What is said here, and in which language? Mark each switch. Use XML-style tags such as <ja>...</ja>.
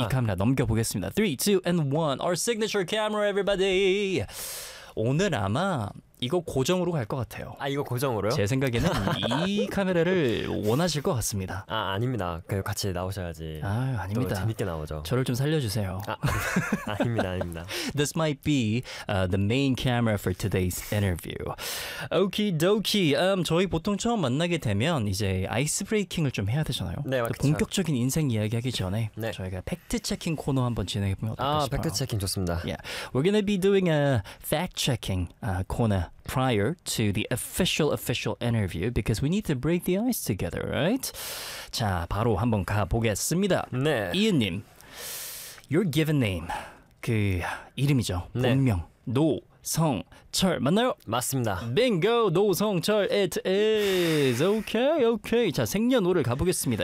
<ko>이 카메라 넘겨보겠습니다.</ko> <en>3, 2, and 1. Our signature camera, everybody.</en> <ko>오늘 아마 이거 고정으로 갈 것 같아요. 아, 이거 고정으로요? 제 생각에는 이 카메라를 원하실 것 같습니다. 아, 아닙니다. 그래도 같이 나오셔야지. 아, 아닙니다. 재밌게 나오죠. 저를 좀 살려주세요. 아, 아닙니다, 아닙니다.</ko> <en>This might be the main camera for today's interview. Okie dokie.</en> <ko>저희 보통 처음 만나게 되면 이제 아이스 브레이킹을 좀 해야 되잖아요. 네, 맞죠. 본격적인 인생 이야기 하기 전에 네. 저희가 팩트 체킹 코너 한번 진행해보면 어떨까 싶어요. 아, 팩트 체킹 좋습니다.</ko> <en>Yeah. We're gonna be doing a fact checking corner. Prior to the official interview, because we need to break the ice together, right?</en> <ko>자, 바로 한번 가보겠습니다. 네. 이은님,</ko> <en>your given name,</en> <ko>그 이름이죠. 네. 본명, 노성철 맞나요? 맞습니다.</ko> <en>Bingo, 노성철, it is. Okay, okay.</en> <ko>자, 생년월일 가보겠습니다.</ko>